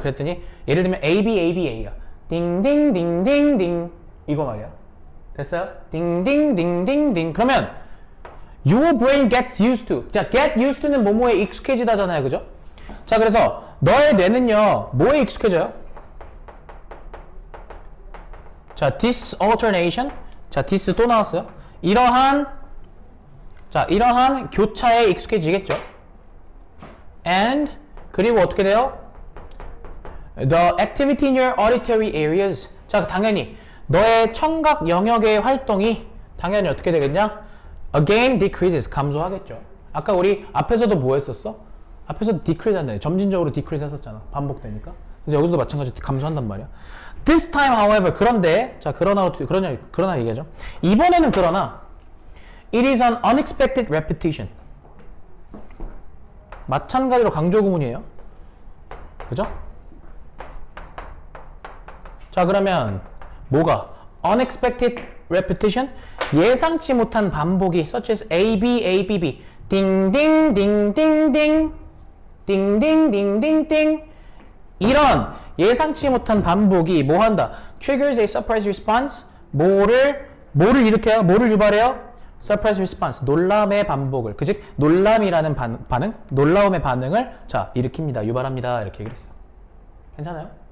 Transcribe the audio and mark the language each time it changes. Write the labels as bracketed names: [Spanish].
[Korean] 그랬더니 예를 들면 A, B, A, B, A야. 띵띵띵띵띵 이거 말이야. 됐어요? 띵띵띵띵띵. 그러면 [English] your brain gets used to. [Korean] 자, get used to는 뭐뭐에 익숙해지다잖아요. 그죠? 자, 그래서 너의 뇌는요. 뭐에 익숙해져요? [English] 자, this alternation. [Korean] 자, this 또 나왔어요. 이러한 교차에 익숙해지겠죠. And 그리고 어떻게 돼요? [English] The activity in your auditory areas. [Korean] 자, 당연히 너의 청각 영역의 활동이 당연히 어떻게 되겠냐? [English] Again decreases. [Korean] 감소하겠죠. 아까 우리 앞에서도 뭐 했었어? 앞에서 decrease 한다. 점진적으로 decrease 했었잖아. 반복되니까. 그래서 여기서도 마찬가지로 감소한단 말이야. [English] This time, however, [Korean] 그런데, 자, 그러나 얘기하죠. 이번에는 그러나, [English] it is an unexpected repetition. [Korean] 마찬가지로 강조 구문이에요. 그죠? 자, 그러면, 뭐가? [English] unexpected repetition? [Korean] 예상치 못한 반복이, [English] such as A, B, A, B, B. [Korean] 띵띵띵띵띵. 띵띵띵띵띵. 이런 예상치 못한 반복이 뭐 한다? [English] triggers a surprise response. [Korean] 뭐를 일으켜요? 뭐를 유발해요? [English] surprise response. [Korean] 놀람의 반복을. 즉 놀람이라는 반응, 놀라움의 반응을 자, 일으킵니다. 유발합니다. 이렇게 얘기를 했어요. 괜찮아요?